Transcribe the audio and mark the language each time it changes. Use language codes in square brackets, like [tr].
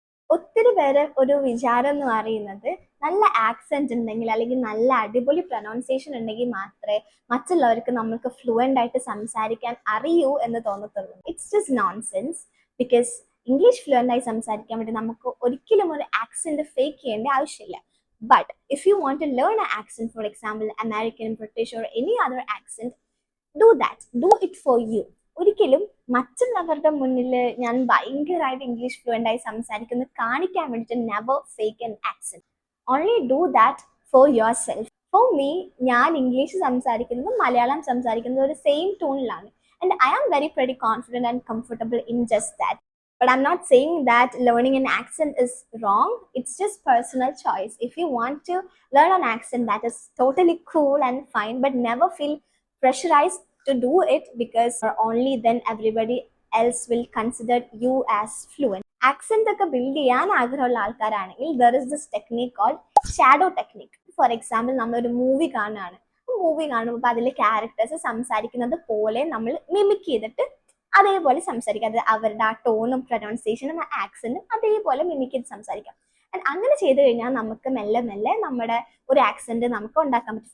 [ml] ഒത്തിരി പേര് ഒരു വിചാരം എന്ന് പറയുന്നത് നല്ല ആക്സെന്റ് ഉണ്ടെങ്കിൽ അല്ലെങ്കിൽ നല്ല അടിപൊളി പ്രൊനൗൺസിയേഷൻ ഉണ്ടെങ്കിൽ മാത്രമേ മറ്റുള്ളവർക്ക് നമ്മൾക്ക് ഫ്ലുവൻ്റ് ആയിട്ട് സംസാരിക്കാൻ അറിയൂ എന്ന് തോന്നത്തുള്ളൂ. [en] It's just nonsense. Because [ml] English fluent ആയി സംസാരിക്കാൻ വേണ്ടി നമുക്ക് ഒരിക്കലും ഒരു ആക്സെന്റ് ഫേക്ക് ചെയ്യേണ്ട ആവശ്യമില്ല. [en] But if you want to learn an accent, for example, American, British or any other accent, do that. Do it for you. [ml] ഒരിക്കലും മറ്റുള്ളവരുടെ മുന്നിൽ ഞാൻ ഭയങ്കരമായിട്ട് ഇംഗ്ലീഷ് ഫ്ലുവൻ്റ് ആയി സംസാരിക്കുന്നത് കാണിക്കാൻ വേണ്ടിയിട്ട് [en] Never fake an accent. Only do that for yourself. For me, [ml] ഞാൻ ഇംഗ്ലീഷ് സംസാരിക്കുന്നത് മലയാളം സംസാരിക്കുന്നത് ഒരു same ടോണിലാണ്. [en] And I am very confident and comfortable in just that. But I'm not saying that learning an accent is wrong. It's just personal choice. If you want to learn an accent, that is totally cool and fine, but never feel pressurized to do it because only then everybody else will consider you as fluent. Accent [ml] ഒക്കെ build ചെയ്യാൻ ആഗ്രഹമുള്ള ആൾക്കാരാണെങ്കിൽ [en] there is this technique called shadow technique. For example, [ml] നമ്മളൊരു movie കാണുകയാണ്. Movie കാണുമ്പോൾ അതിലെ characters സംസാരിക്കുന്നത് പോലെ നമ്മൾ മിമിക് ചെയ്തിട്ട് അതേപോലെ സംസാരിക്കാം. അത് അവരുടെ ആ ടോണും പ്രൊനൗൺസിയേഷനും ആ ആക്സന്റും അതേപോലെ മിമിക് ചെയ്ത് സംസാരിക്കാം. ആൻഡ് അങ്ങനെ ചെയ്ത് കഴിഞ്ഞാൽ നമുക്ക് മെല്ലെ മെല്ലെ നമ്മുടെ ഒരു ആക്സന്റ് നമുക്ക് ഉണ്ടാക്കാൻ പറ്റും.